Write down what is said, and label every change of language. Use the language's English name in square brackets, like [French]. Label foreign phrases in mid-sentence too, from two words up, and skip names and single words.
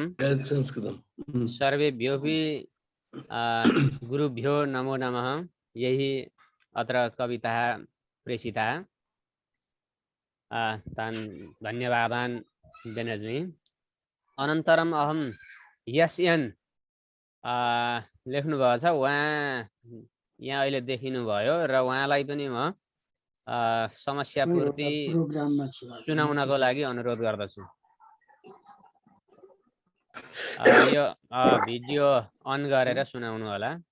[Sanskrit] जयतु संस्कृतम्। सर्वेभ्योऽपि गुरुभ्यो नमो नमः। यही अत्र कविता प्रेषिता तान् धन्यवादान् देनस्मि। अनन्तरम् अहं [Nepali] एसएन लेख्नुभएको छ, उहाँ यहाँ अहिले देखिनुभयो र उहाँलाई पनि म समस्या पूर्ति सुनाउनको लागि अनुरोध गर्दछु। यो भिडियो अन गरेर सुनाउनु होला।